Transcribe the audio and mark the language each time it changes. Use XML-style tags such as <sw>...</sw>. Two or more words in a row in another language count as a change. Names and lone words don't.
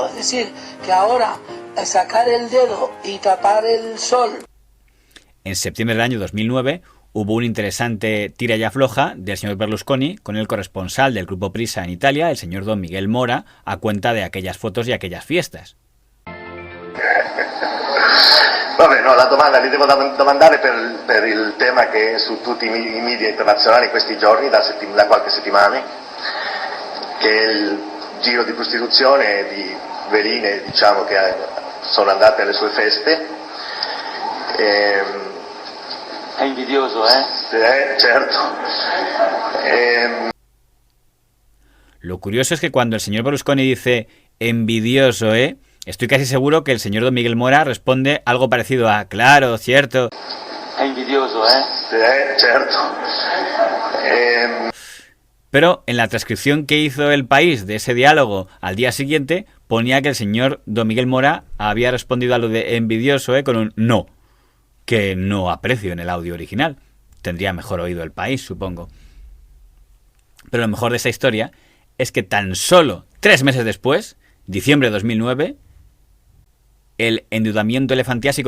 <es>Es decir, que ahora sacar el dedo y tapar el sol. En septiembre del año 2009 hubo un interesante tira y afloja del señor Berlusconi con el corresponsal del Grupo Prisa en Italia, el señor don Miguel Mora, a cuenta de aquellas fotos y aquellas fiestas.</es> <it>Vabbè, no, la domanda li devo domandare per il tema che è su tutti i media internazionali in questi giorni, da qualche settimana, che è il giro di prostituzione di veline, diciamo, che sono andate alle sue feste. È invidioso, Certo.</it> <es>Lo curioso es que cuando el señor Berlusconi dice envidioso, estoy casi seguro que el señor Don Miguel Mora responde algo parecido a claro, cierto.</es> <it>È invidioso, Certo.</it> <es>Pero en la transcripción que hizo El País de ese diálogo al día siguiente ponía que el señor Don Miguel Mora había respondido a lo de envidioso con un no, que no aprecio en el audio original. Tendría mejor oído El País, supongo. Pero lo mejor de esa historia es que tan solo 3 meses después, diciembre de 2009, el endeudamiento elefantiásico</es>